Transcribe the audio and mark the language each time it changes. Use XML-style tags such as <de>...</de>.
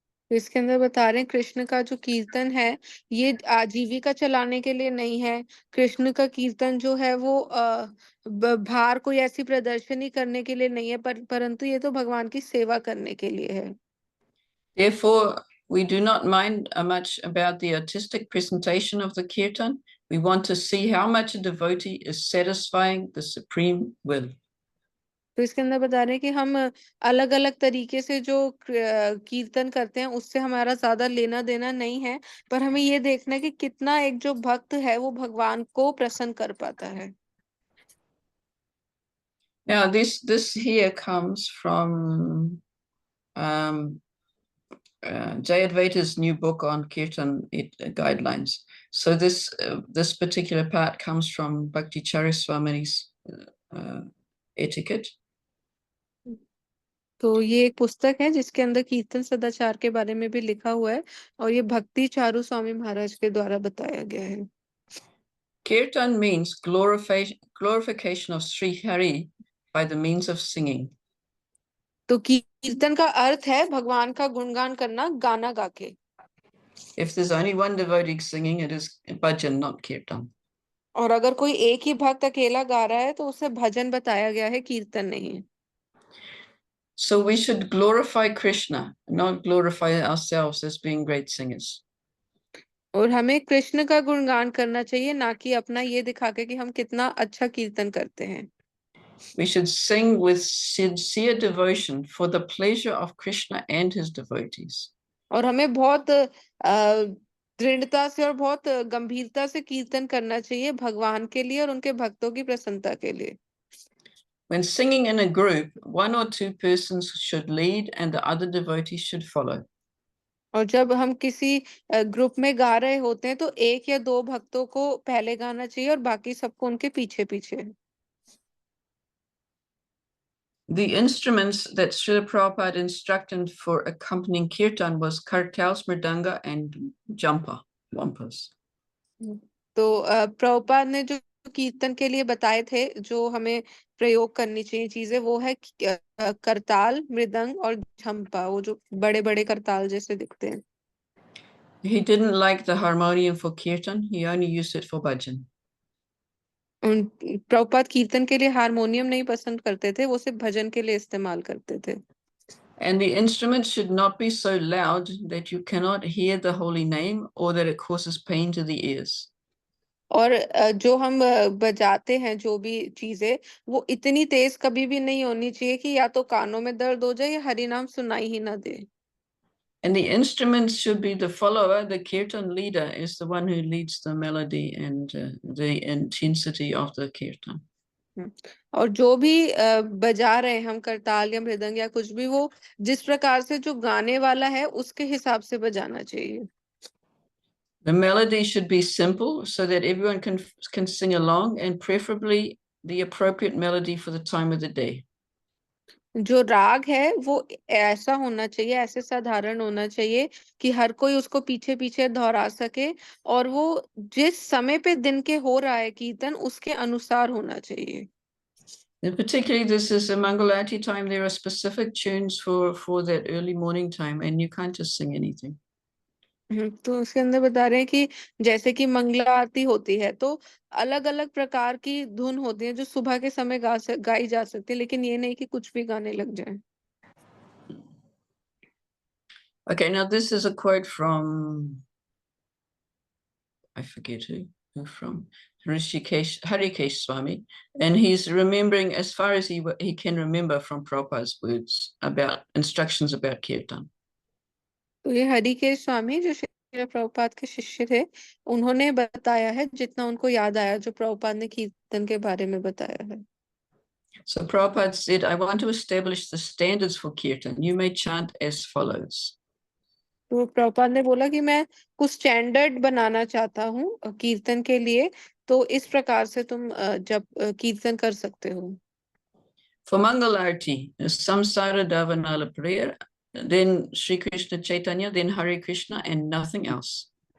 <hi>इसके अंदर बता रहे हैं कृष्ण का जो कीर्तन है ये आजीविका चलाने के लिए नहीं है। कृष्ण का कीर्तन जो है वो बाहर कोई ऐसी प्रदर्शनी करने के लिए नहीं है परंतु ये तो भगवान की सेवा करने के लिए है।</hi> <en>Therefore, we do not mind much about the artistic presentation of the kirtan. We want to see how much a devotee is satisfying the supreme will.</en> <hi>तो इसके अंदर बता रहे हैं कि हम अलग अलग तरीके से जो कीर्तन करते हैं उससे हमारा ज्यादा लेना देना नहीं है, पर हमें ये देखना है कि कितना एक जो भक्त है वो भगवान को प्रसन्न कर पाता है।</hi> <en>Now this here comes from Jay Advaita's new book on Kirtan guidelines. So this particular part comes from Bhakti Charya Swami's etiquette.</en> <hi>तो ये एक पुस्तक है जिसके अंदर कीर्तन सदाचार के बारे में भी लिखा हुआ है और ये भक्ति चारू स्वामी महाराज के द्वारा बताया गया है।</hi> <en>Kirtan means glorification of Sri Hari by the means of singing.</en> <hi>तो कीर्तन का अर्थ है भगवान का गुणगान करना गाना गा के।</hi> <en>If there's only one devotee singing, it is bhajan, not kirtan.</en> <hi>और अगर कोई एक ही भक्त अकेला गा रहा है तो उसे भजन बताया गया है, कीर्तन नहीं।</hi> <en>So we should glorify Krishna, not glorify ourselves as being great singers.</en> <hi>और हमें कृष्ण का गुणगान करना चाहिए, ना कि अपना ये दिखा के कि हम कितना अच्छा कीर्तन करते हैं।</hi> <en>We should sing with sincere devotion for the pleasure of Krishna and his devotees.</en> <hi>और हमें बहुत दृढ़ता से और बहुत गंभीरता से कीर्तन करना चाहिए भगवान के लिए और उनके भक्तों की प्रसन्नता के लिए।</hi> <en>When singing in a group, one or two persons should lead and the other devotees should follow.</en> <hi>और जब हम किसी ग्रुप में गा रहे होते हैं तो एक या दो भक्तों को पहले गाना चाहिए और बाकी सबको उनके पीछे पीछे।</hi> <en>The instruments that Srila Prabhupada instructed for accompanying kirtan was kartals, mridanga, and jhampa, wampas.</en> <hi>तो प्रभुपाद ने जो कीर्तन के लिए बताए थे, जो हमें प्रयोग करनी चाहिए चीजें, वो है करताल, मृदंग और झंपा, वो जो बड़े बड़े करताल जैसे दिखते हैं।</hi> <en>He didn't like the harmonium for kirtan. He only used it for bhajan.</en> <hi>Prabhupada कीर्तन के लिए हारमोनियम नहीं पसंद करते थे, वो सिर्फ भजन के लिए इस्तेमाल करते थे।</hi> <en>And the instruments should not be so loud that you cannot hear the holy name or that it causes pain to the ears.</en> <hi>और जो हम बजाते हैं जो भी चीजें, वो इतनी तेज कभी भी नहीं होनी चाहिए कि या तो कानों में दर्द हो जाए या हरि नाम सुनाई ही ना दे।</hi> <en>And the instruments should be the follower. The kirtan leader is the one who leads the melody and the intensity of the kirtan.</en> <hi>और जो भी बजा रहे हैं हम, करताल या मृदंग या कुछ भी, वो जिस प्रकार से जो गाने वाला है उसके हिसाब से बजाना चाहिए।</hi> <en>The melody should be simple so that everyone can sing along, and preferably the appropriate melody for the time of the day.</en> <hi>जो राग है वो ऐसा होना चाहिए, ऐसे साधारण होना चाहिए कि हर कोई उसको पीछे पीछे दोहरा सके और वो जिस समय पे दिन के हो रहा है कीर्तन उसके अनुसार होना चाहिए।</hi> <en>And particularly, this is a Mangalarti time. There are specific tunes for that early morning time, and you can't just sing anything.</en> <hi>तो उसके अंदर बता रहे हैं कि जैसे कि मंगला आरती होती है तो अलग अलग प्रकार की धुन होती है जो सुबह के समय गाई जा सकती है, लेकिन ये नहीं कि कुछ भी गाने लग जाए।</hi> <en>Okay, now this is a quote from, I forget who from Harikesh Swami, and he's remembering as far as he can remember from Prabhupada's words about instructions about kirtan.</en> <hi>तो ये हरिकेश स्वामी जो श्रील प्रभुपाद के शिष्य थे, उन्होंने बताया है जितना उनको याद आया जो प्रभुपाद ने कीर्तन के बारे में बताया है।</hi> <en>So Prabhupada said, I want to establish the standards for kirtan. You may chant as follows.</en> <hi>तो प्रभुपाद ने बोला कि मैं कुछ स्टैंडर्ड बनाना चाहता हूँ कीर्तन के लिए, तो इस प्रकार से तुम जब कीर्तन कर सकते हो।</hi> <en>For Mangalarti, Samsara Davanala prayer, then Sri Krishna Chaitanya, then Hare Krishna, and nothing else.</en>